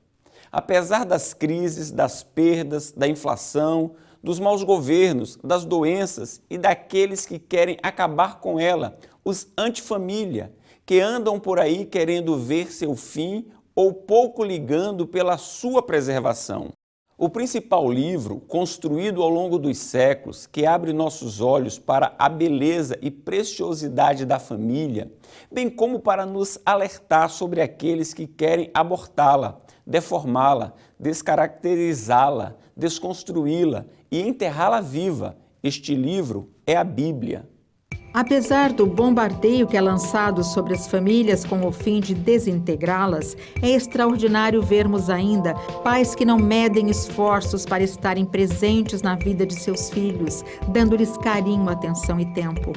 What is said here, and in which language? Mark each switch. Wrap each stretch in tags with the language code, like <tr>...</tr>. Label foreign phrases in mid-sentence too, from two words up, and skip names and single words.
<pt>Apesar das crises, das perdas, da inflação, dos maus governos, das doenças e daqueles que querem acabar com ela, os antifamília, que andam por aí querendo ver seu fim ou pouco ligando pela sua preservação. O principal livro, construído ao longo dos séculos, que abre nossos olhos para a beleza e preciosidade da família, bem como para nos alertar sobre aqueles que querem abortá-la, deformá-la, descaracterizá-la, desconstruí-la e enterrá-la viva. Este livro é a Bíblia. Apesar do bombardeio que é lançado sobre as famílias com o fim de desintegrá-las, é extraordinário vermos ainda pais que não medem esforços para estarem presentes na vida de seus filhos, dando-lhes carinho, atenção e tempo.</pt>